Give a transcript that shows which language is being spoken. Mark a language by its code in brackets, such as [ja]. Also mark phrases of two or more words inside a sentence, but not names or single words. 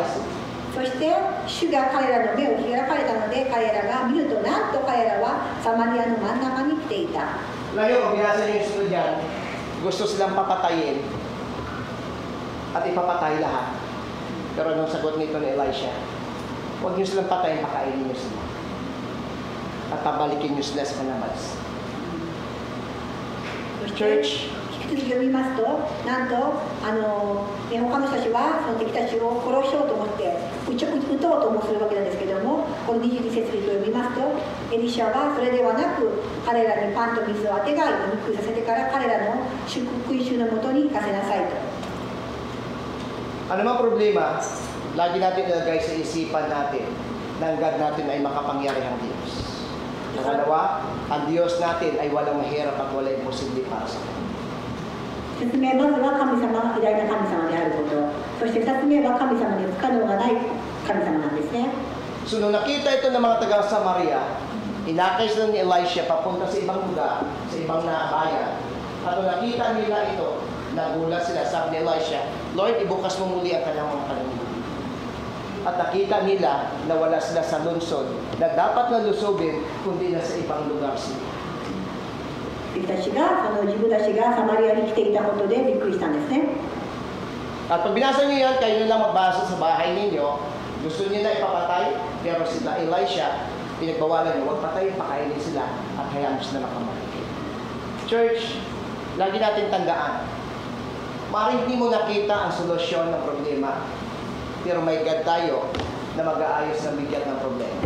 [ja] そして主が彼らの目を開かれたので、彼らが見ると、なんと彼らはサマリアの真ん中に来ていた。 [tl] Ngayon, kung binasa niyo yung sunod yan, gusto silang papatayin at ipapatay lahat. Pero anong sagot nito ni Elisha? Huwag niyo silang patayin, pakainin niyo sila. At pabalikin niyo sila sa kanabas. [ja] そして [tl] Church, [ja] 引き続き読みますと、なんと他の人たちはその敵たちを殺しようと思って撃とうともするわけなんですけれども、この22節を読みますと、エリシャはそれではなく彼らにパンと水をあてがい飲み食いさせてから彼らの復讐のもとに行かせなさいと。 [tl] ano mang problema, lagi natin ilagay sa isipan natin na ang God natin ay makapangyarihang Diyos. Pangalawa, ang Diyos natin ay walang mahirap at walang imposible para sa Kanya. [ja] 説明、まずは神様が偉大な神様であること、そして2つ目は神様に不可能がない神様なんですね。 [tl] So nung nakita ito ng mga taga-Samaria, inakay sila ni Elisha papunta sa ibang lugar, sa ibang bayan. At nung nakita nila ito, nagulat sila, sabi ni Elisha, Lord, ibukas mo muli ang kanilang mga paningin. At nakita nila na wala sila sa lungsod na dapat na lusubin, kundi na sa ibang lugar sila. [ja] 自分たちがサマリアに来ていたことでびっくりしたんですね。 [tl] At pag binasa niyo yan, kayo na lang magbasa sa bahay ninyo, gusto niyo na ipapatay, pero sila Elisha, pinagbawalan niyo, huwag patay, pakainin sila, at hayaan sila makamatay. Church, lagi natin tandaan, maaaring hindi mo nakita ang solusyon ng problema, pero may God tayo na mag-aayos ng bigat ng problema.